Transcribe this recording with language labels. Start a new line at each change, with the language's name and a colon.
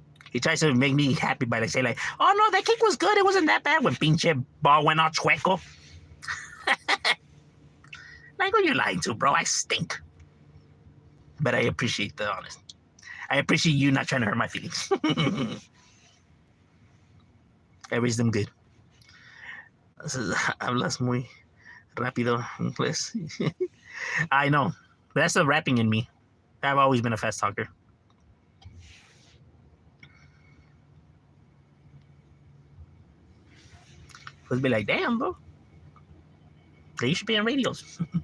English: He tries to make me happy by like saying like, "Oh no, that kick was good. It wasn't that bad." When
Spanish: pinche
English: ball went all
Spanish: chueco.
English: Like, who you lying to, bro? I stink. But I appreciate the honest. I appreciate you not trying to hurt my feelings. I raised them good.
Spanish: Hablas muy rápido inglés.
English: I know. That's the rapping in me. I've always been a fast talker. Fools be like, damn, bro. They should be on radios.